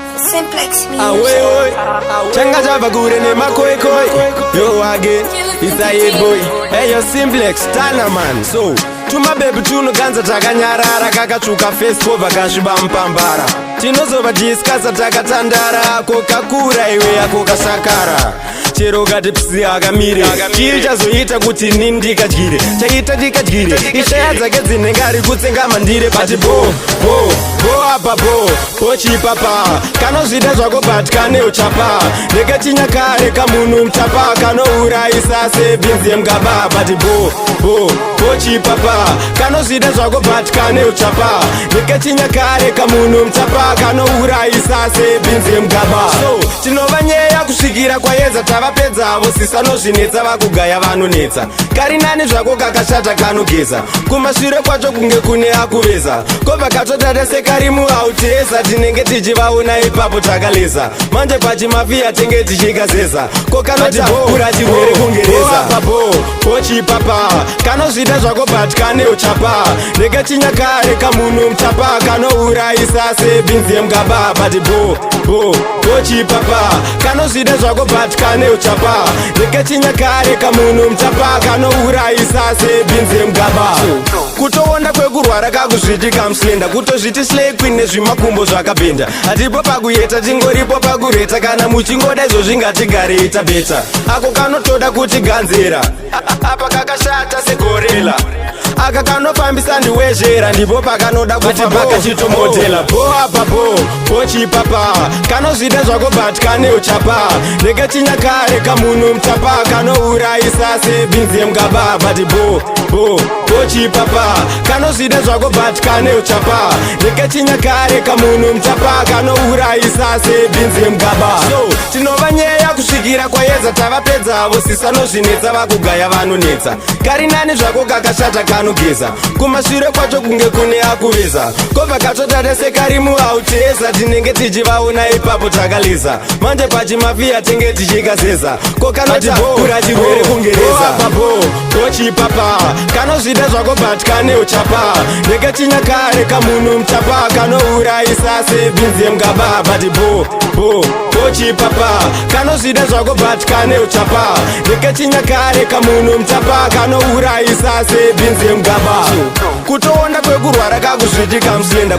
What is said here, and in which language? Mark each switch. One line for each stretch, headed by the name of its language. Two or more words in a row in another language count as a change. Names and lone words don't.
Shona: Simplex Music. Awe, oe. Changa chava kure ne makoi koi.
English: Yo, again, it's a hit boy. Hey, yo, Simplex, Tana man.
Shona: So, tuma baby tuno ganza takanyarara, kakachuka
English: face cover
Shona: kashiba mpambara. Tinozova discussa takatandara, kokakura iwe yako kasakara. Chero gati psi akamire. Chiri chazoita kuti nini ndikadyire. Chaita ndikadyire. Ishaya dzake dzinenge ari kutsenga mandire. But bo, bo, bo apa bo. Bo chipapa. Kanozvida zvako but kane uchapa. Reke chinyakare kamunhu mutapa. Kanourayisa sebinzi yemugaba. But bo, bo, bo chipapa. Kanozvida zvako but kane uchapa. Reke chinyakare kamunhu mutapa. Kanourayisa sebinzi yemugaba. So, tinova nyeya kusvikira kwayedza tavapedza. Avo sisa nozvinetsa vakugaya vanonetsa. Kari nani zvako kakashata kanogeza. Kumashure kwacho kunge kune akuveza. Kobva katotata sekarimu autesa. Tinenge tichivaona ipapo takaleza. Manje pachimafia tenge tichikazeza. Kokanoti bo, Ati bo, kura chigwere bo, kungereza. bo apa Bo, bo chipapa. Kanozvida zvako but kane uchapa. Reke chinyakare kamunhu mutapa. Kanourayisa sebinzi yemugaba. But bo, bo, bo chipapa. Kanozvida zvako but kane uchapa. Reke chinyakare kamunhu mutapa. Kanourayisa sebinzi yemugaba. Kutoonda kwekurwara kakuzviti kamusenda. Kutozviti
English: slay queen
Shona: nezvimakumbo zvakabhenda. Hatipo pakuyeta, tingoripo pakureta. Kana muchingoda izvozvi, ngatigarei tabeta. Ako kanotoda kutiganzira. Apa kakashata segorila. Aka kanofambisa ndiwezhera. Ndipo pakanoda kufa, Ati bo, pakachitomotela. Bo apa bo, bo chipapa. Kanozvida zvako but kane uchapa. Reke chinyakare kamunhu mutapa. Kanourayisa sebinzi yemugaba. But bo, bo, bo chipapa. Kanozvida zvako but kane uchapa. Reke chinyakare kamunhu mutapa. Kanourayisa sebinzi yemugaba. So, tinova nyeya kusvikira kwayedza tavapedza. Avo sisa nozvinetsa vakugaya vanonetsa. Kari nani zvako kakashata kanogeza. Kumashure kwacho kunge kune akuveza. Kobva katotata sekarimu autesa. Tinenge tichivaona ipapo takaleza. Manje pachimafia tenge tichikazeza. Kokanoti Ati bo, kura chigwere bo, kungereza. bo apa Bo, bo chipapa. Kanozvida zvako but kane uchapa. Reke chinyakare kamunhu mutapa. Kanourayisa sebinzi yemugaba. But bo, bo, bo chipapa. Kanozvida zvako but kane uchapa. Reke chinyakare kamunhu mutapa. Kanourayisa sebinzi yemugaba. Kutoonda kwekurwara kakuzviti kamusenda.